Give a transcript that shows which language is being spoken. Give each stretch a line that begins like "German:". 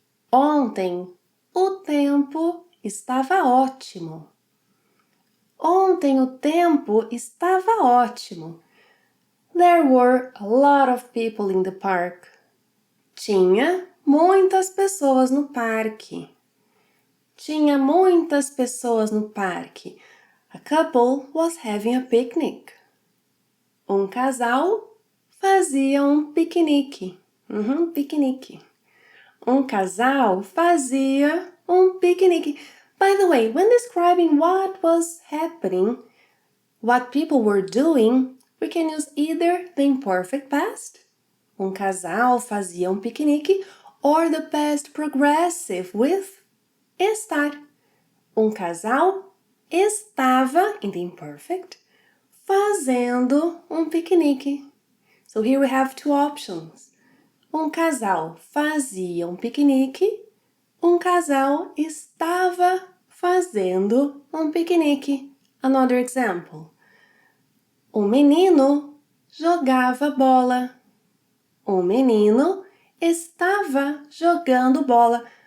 Portuguese: Ontem o tempo estava ótimo. Ontem o tempo estava ótimo.
English: There were a lot of people in the park.
Portuguese: Tinha muitas pessoas no parque. Tinha muitas pessoas no parque.
English: A couple was having a picnic.
Portuguese: Casal fazia piquenique. Piquenique. Casal fazia piquenique.
English: By the way, when describing what was happening, what people were doing, we can use either the imperfect past,
Portuguese: casal fazia piquenique,
English: or the past progressive with estar.
Portuguese: Casal estava,
English: in the imperfect,
Portuguese: fazendo piquenique.
English: So here we have two options.
Portuguese: Casal fazia piquenique, casal estava fazendo piquenique.
English: Another example.
Portuguese: Menino jogava bola. Menino estava jogando bola.